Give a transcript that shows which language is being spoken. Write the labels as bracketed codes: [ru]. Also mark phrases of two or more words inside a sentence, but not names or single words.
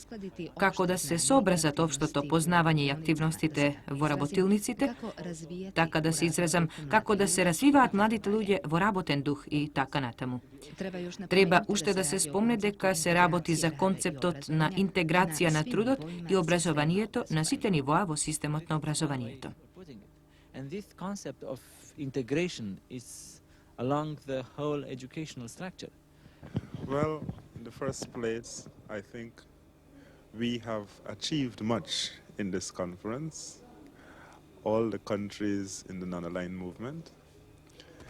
[mk] Како да се сообразат општото познавање и активностите во работилниците, така да се изразам, како да се развиваат младите луѓе во работен дух и така натаму. Треба уште да се спомне дека се работи за концептот на интеграција на трудот и образованието на сите нивоа во системот на образованието. [en] And this concept of integration is along the whole educational structure. Well, in the first place, I think we have achieved much in this conference, all the countries in the non-aligned movement.